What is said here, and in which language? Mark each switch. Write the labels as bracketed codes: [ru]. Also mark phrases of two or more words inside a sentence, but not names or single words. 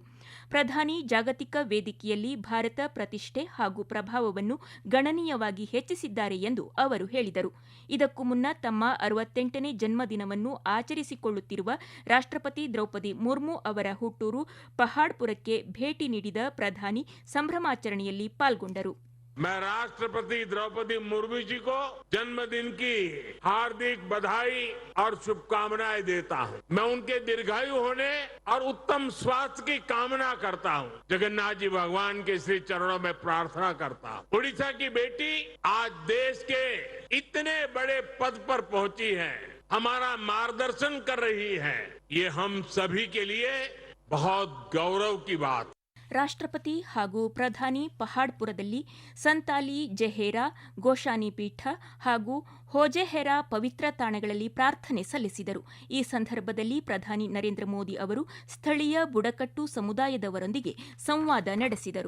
[kn] ಪ್ರಧಾನಿ ಜಾಗತಿಕ ವೇದಿಕೆಯಲ್ಲಿ ಭಾರತ ಪ್ರತಿಷ್ಠೆ ಹಾಗೂ ಪ್ರಭಾವವನ್ನು ಗಣನೀಯವಾಗಿ ಹೆಚ್ಚಿಸಿದ್ದಾರೆ ಎಂದು ಅವರು ಹೇಳಿದರು. ಇದಕ್ಕೂ ಮುನ್ನ ತಮ್ಮ 68ನೇ ಜನ್ಮದಿನವನ್ನು ಆಚರಿಸಿಕೊಳ್ಳುತ್ತಿರುವ ರಾಷ್ಟ್ರಪತಿ ದ್ರೌಪದಿ ಮುರ್ಮು ಅವರ ಹುಟ್ಟೂರು ಪಹಾಡ್ಪುರಕ್ಕೆ ಭೇಟಿ ನೀಡಿದ ಪ್ರಧಾನಿ ಸಂಭ್ರಮಾಚರಣೆಯಲ್ಲಿ ಪಾಲ್ಗೊಂಡರು. [hi] मैं राष्ट्रपति द्रौपदी मुर्मू जी को जन्मदिन की हार्दिक बधाई और शुभकामनाएं देता हूं. मैं उनके दीर्घायु होने और उत्तम स्वास्थ्य की कामना करता हूं. जगन्नाथ जी भगवान के श्री चरणों में प्रार्थना करता हूं. उड़ीसा की बेटी आज देश के इतने बड़े पद पर पहुंची है, हमारा मार्गदर्शन कर रही है. ये हम सभी के लिए बहुत गौरव की बात. [kn] ರಾಷ್ಟ್ರಪತಿ ಹಾಗೂ ಪ್ರಧಾನಿ ಪಹಾಡ್ಪುರದಲ್ಲಿ ಸಂತಾಲಿ ಜೆಹೇರಾ, ಗೋಶಾನಿ ಪೀಠ ಹಾಗೂ ಹೋಜೆಹೆರಾ ಪವಿತ್ರ ತಾಣಗಳಲ್ಲಿ ಪ್ರಾರ್ಥನೆ ಸಲ್ಲಿಸಿದರು. ಈ ಸಂದರ್ಭದಲ್ಲಿ ಪ್ರಧಾನಿ ನರೇಂದ್ರ ಮೋದಿ ಅವರು ಸ್ಥಳೀಯ ಬುಡಕಟ್ಟು ಸಮುದಾಯದವರೊಂದಿಗೆ ಸಂವಾದ ನಡೆಸಿದರು.